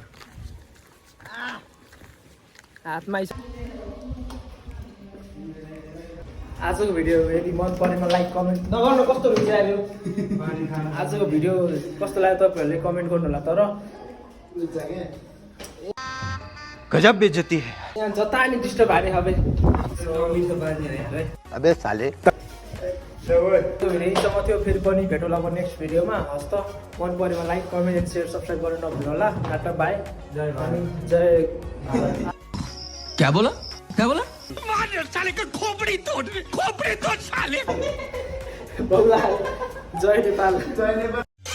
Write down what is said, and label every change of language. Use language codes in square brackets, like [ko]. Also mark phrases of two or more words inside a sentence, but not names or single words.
[ne] हातमा आइसक्यो आजको भिडियो यदि मन परेमा [en] like comment [ne] नगर्नु कस्तो भिडियो आयो आजको भिडियो कस्तो लाग्यो तपाईँहरूले कमेन्ट गर्नु होला तर [hi] गजब बेइज्जती है यहाँ जता नि डिस्टर्ब हाने हबे अबे साले [ne] त्यो भिडियो यहीसम्म थियो फेरि पनि भेटौँला अब नेक्स्ट भिडियोमा हस्त मन परेमा [en] like comment and share subscribe [ne] गर्नु नभुल्नु होला टाटा बाई जय [hi] क्या बोला साले का खोपड़ी तोड़ साले [ne] बौला जय नेपाल जय नेपाल